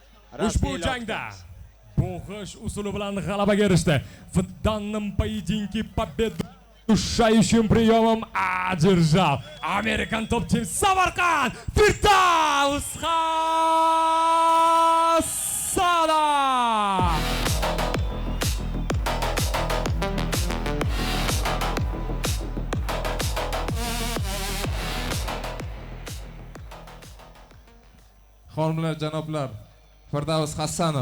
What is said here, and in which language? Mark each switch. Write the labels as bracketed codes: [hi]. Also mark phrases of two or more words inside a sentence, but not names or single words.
[uz] Ushbu e'lon jangda qilamiz. bo'g'ish usuli bilan g'alabaga erishdi. [ru] В данном поединке победу решающим приемом одержал American Top Team Samarqand Firdaus Hasanov. [uz] Xonimlar, janoblar, Firdaus Hasanov.